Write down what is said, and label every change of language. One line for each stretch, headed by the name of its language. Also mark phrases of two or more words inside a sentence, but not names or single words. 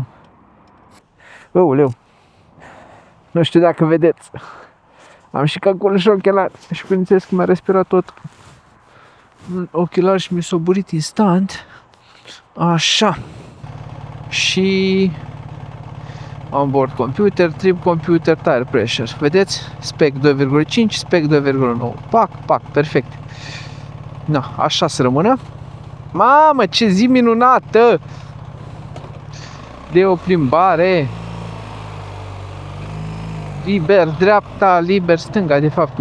Romanian: Aoleu, nu știu dacă vedeți. Am și calcul și ochelari și bineînțeles că mi-a respirat tot ochelari și mi s-a burit instant. Așa.
English: Și onboard computer, trip computer, tire pressure.
Romanian: Vedeți? Spec 2,5, spec 2,9. Pac, pac, perfect. Na, așa să rămână. Mamă, ce zi minunată! De o plimbare. Liber dreapta, liber stânga, de fapt.